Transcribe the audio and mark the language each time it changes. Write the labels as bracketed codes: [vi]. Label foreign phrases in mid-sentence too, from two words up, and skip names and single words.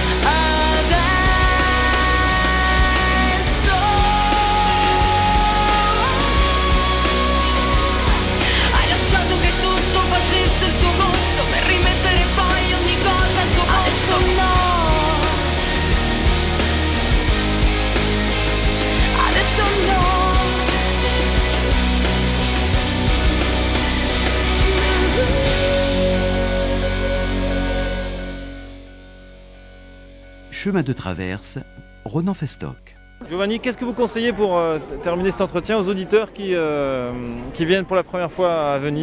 [it] Adesso hai lasciato che tutto facesse il suo corso per rimettere poi ogni cosa al suo posto. Adesso no, adesso no. [fr] Chemin de traverse, Ronan Festoc. Giovanni, qu'est-ce que vous conseillez pour terminer cet entretien aux auditeurs qui viennent pour la première fois à Venise?